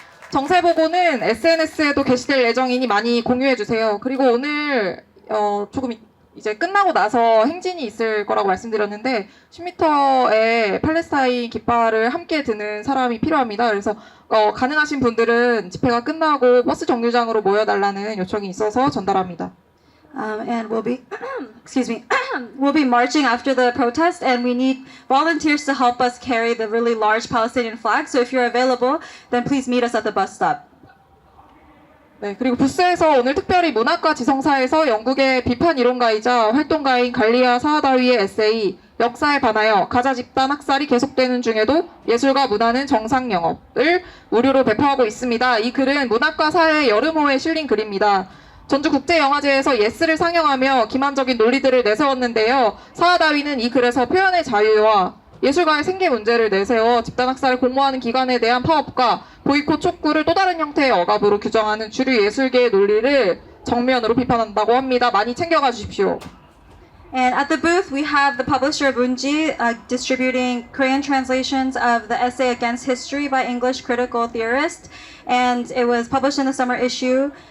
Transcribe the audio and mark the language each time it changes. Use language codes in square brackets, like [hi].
[ko] 정세보고는 SNS에도 게시될 예정이니 많이 공유해주세요. 그리고 오늘 조금 이제 끝나고 나서 행진이 있을 거라고 말씀드렸는데 10m의 팔레스타인 깃발을 함께 드는 사람이 필요합니다. 그래서 가능하신 분들은 집회가 끝나고 버스 정류장으로 모여달라는 요청이 있어서 전달합니다. [en] And we'll be, excuse me, we'll be marching after the protest, and we need volunteers to help us carry the really large Palestinian flag. So if you're available, then please meet us at the bus stop. [ko] 네, 그리고 부스에서 오늘 특별히 문학과 지성사에서 영국의 비판 이론가이자 활동가인 갈리아 사하다위의 에세이 역사에 반하여 가자 집단 학살이 계속되는 중에도 예술과 문화는 정상 영업을 무료로 배포하고 있습니다. 이 글은 문학과 사회 여름호에 실린 글입니다. 전주국제영화제에서 예스를 상영하며 기만적인 논리들을 내세웠는데요. 사하다위는 이 글에서 표현의 자유와 예술가의 생계 문제를 내세워 집단학살을 공모하는 기관에 대한 파업과 보이콧 촉구를 또 다른 형태의 억압으로 규정하는 주류 예술계의 논리를 정면으로 비판한다고 합니다. 많이 챙겨가 주십시오. [en] And at the booth, we have the publisher Bunji distributing Korean translations of the essay Against History by English critical theorist, and it was published in the summer issue.